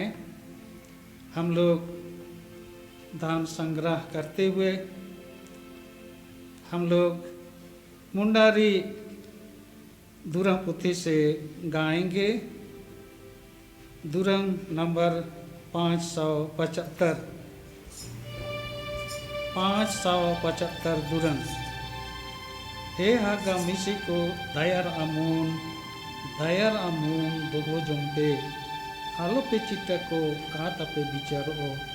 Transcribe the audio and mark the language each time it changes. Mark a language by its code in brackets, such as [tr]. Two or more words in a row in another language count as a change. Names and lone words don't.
[hi] हम लोग दान संग्रह करते हुए हम लोग मुंडारी दुरंग पुथी से गाएंगे दुरंग नंबर 575 दुरंग। [unr] हे हागा मिसी को दयार amun dogo jompe alo pe cita ko kata pe bicara